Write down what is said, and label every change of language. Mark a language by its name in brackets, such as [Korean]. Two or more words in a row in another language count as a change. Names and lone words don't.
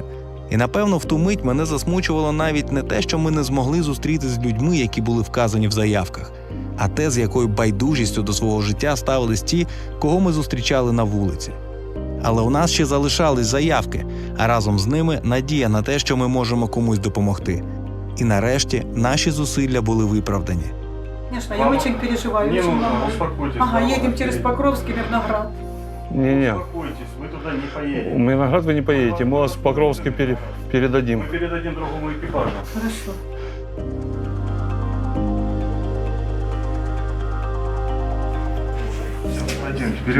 [Ukrainian] І, напевно, в ту мить мене засмучувало навіть не те, що ми не змогли зустрітися з людьми, які були вказані в заявках, а те, з якою байдужістю до свого життя ставились ті, кого ми зустрічали на вулиці. Але у нас ще залишались заявки, а разом з ними надія на те, що ми можемо комусь допомогти. І нарешті наші зусилля були виправдані. [Russian] Конечно, я очень переживаю. очень много. Успокойтесь. Ага, едем через Покровский, Мирноград. Не-не, Успокойтесь, вы туда не поедете. в Мирноград вы не поедете, мы вас в Покровске передадим. Мы передадим другому экипажу. Хорошо. Пойдемте,